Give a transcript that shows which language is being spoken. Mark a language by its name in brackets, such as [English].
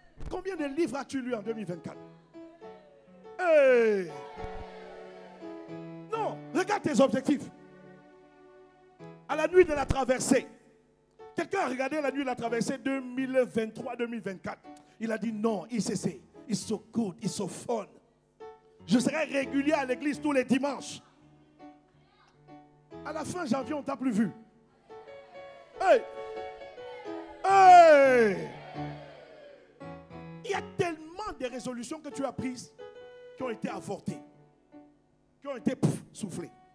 [French] Combien de livres as-tu lu en 2024? Hey! Non, regarde tes objectifs. À la nuit de la traversée, quelqu'un a regardé la nuit de la traversée 2023-2024. Il a dit non, [English] ICC, it's so good, it's so fun. [French] Je serai régulier à l'église tous les dimanches. À la fin janvier, on ne t'a plus vu. Hey! Hey! Il y a tellement de résolutions que tu as prises qui ont été avortées, qui ont été soufflées.